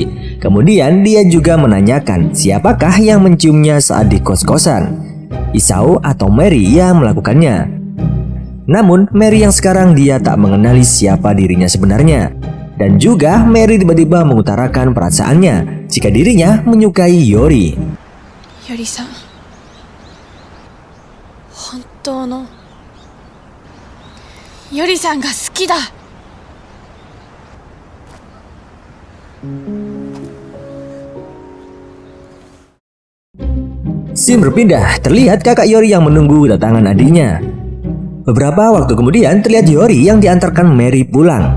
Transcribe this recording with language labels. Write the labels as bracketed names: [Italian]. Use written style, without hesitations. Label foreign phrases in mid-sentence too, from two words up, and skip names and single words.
[Indonesian] Kemudian dia juga menanyakan siapakah yang menciumnya saat di kos-kosan, Isao atau Mary yang melakukannya. Namun Mary yang sekarang dia tak mengenali siapa dirinya sebenarnya. Dan juga Mary tiba-tiba mengutarakan perasaannya jika dirinya menyukai Yori. [Japanese] Yori-san, 本当のYori-sanが好きだ。 [Indonesian] Scene berpindah, terlihat kakak Yori yang menunggu kedatangan adiknya. Beberapa waktu kemudian terlihat Yori yang diantarkan Mary pulang.